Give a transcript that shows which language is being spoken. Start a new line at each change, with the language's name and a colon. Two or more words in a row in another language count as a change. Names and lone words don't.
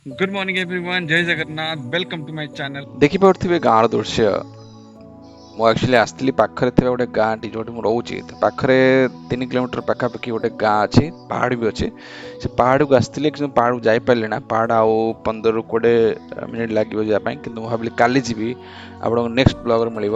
English: Good morning everyone,
Odia: ଜୟ ଜଗନ୍ନାଥ,
English: welcome to my channel.
Odia: ଦେଖିପାରୁଥିବେ ଗାଁର ଦୃଶ୍ୟ। ମୁଁ ଆକ୍ଚୁଆଲି ଆସିଥିଲି ପାଖରେ ଥିବା ଗୋଟେ ଗାଁଟି ଯୋଉଠି ମୁଁ ରହୁଛି। ତ ପାଖରେ 3 କିଲୋମିଟର ପାଖାପାଖି ଗୋଟେ ଗାଁ ଅଛି, ପାହାଡ଼ ବି ଅଛି। ସେ ପାହାଡ଼କୁ ଆସିଥିଲି କିନ୍ତୁ ପାହାଡ଼କୁ ଯାଇପାରିଲି ନା। ପାହାଡ଼ ଆଉ 15ରୁ 20 ମିନିଟ୍ ଲାଗିବ ଯିବା ପାଇଁ, କିନ୍ତୁ ମୁଁ ଭାବିଲି କାଲି ଯିବି, ଆପଣଙ୍କୁ
English: next blogରେ
Odia: ମିଳିବ।